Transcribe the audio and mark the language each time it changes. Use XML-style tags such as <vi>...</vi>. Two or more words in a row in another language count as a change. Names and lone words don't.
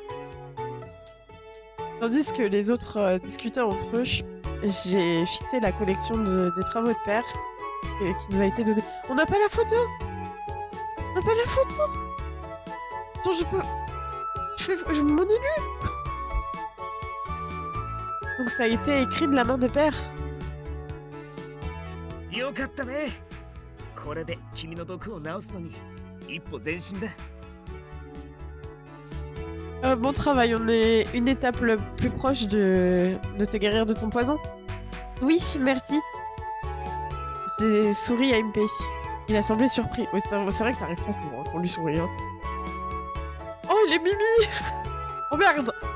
<fr>Tandis que les autres discutaient entre eux, j'ai fixé la collection des travaux de père qui nous a été donnée. On n'a pas la photo! On n'a pas la photo! Attends, je peux... Je m'en élu! Donc ça a été écrit de la main de père.</fr> <ja>よかったねこれで君の毒を治すのに一歩前進だ</ja> <fr>Bon travail, on est une étape le plus proche de te guérir de ton poison. Oui, merci. J'ai souri à MP. Il a semblé surpris. Oui, c'est vrai que ça arrive pas souvent qu'on lui sourit. Hein. Oh, il est Mimi. Oh merde.</fr>